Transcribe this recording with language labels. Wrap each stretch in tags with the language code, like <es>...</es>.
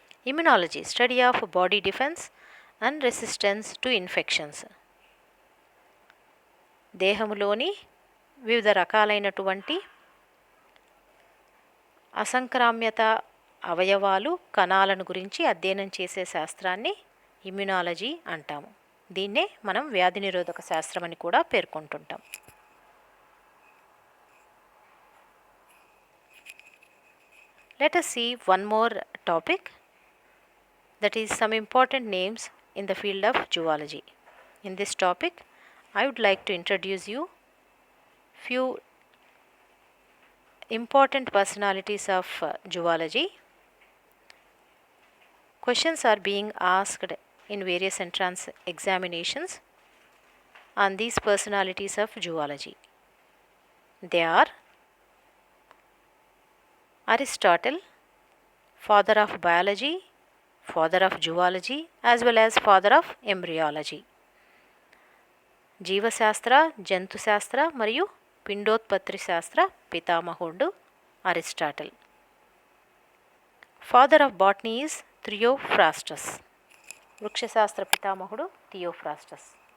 <te>Immunology,</te> <en>study of body defence and resistance to infections,</en> <te>దేహంలోని వివిధ రకాలైనటువంటి అసంక్రామ్యత అవయవాలు, కణాలను గురించి అధ్యయనం చేసే శాస్త్రాన్ని ఇమ్యునాలజీ అంటాము. దీన్నే మనం వ్యాధి నిరోధక శాస్త్రం అని కూడా పేర్కొంటుంటాం.</te> <en>Let us see one more topic, that is some important names in the field of zoology. In this topic, I would like to introduce you few important personalities of zoology. Questions are being asked in various entrance examinations on these personalities of zoology. They are Aristotle, father of biology, father of zoology, as well as father of embryology.</en> <te>జీవశాస్త్ర, జంతుశాస్త్ర మరియు పిండోత్పత్తి శాస్త్ర పితామహుడు Aristotle.</te> <en>Father of botany is Theophrastus.</en> <te>వృక్షశాస్త్ర పితామహుడు Theophrastus.</te>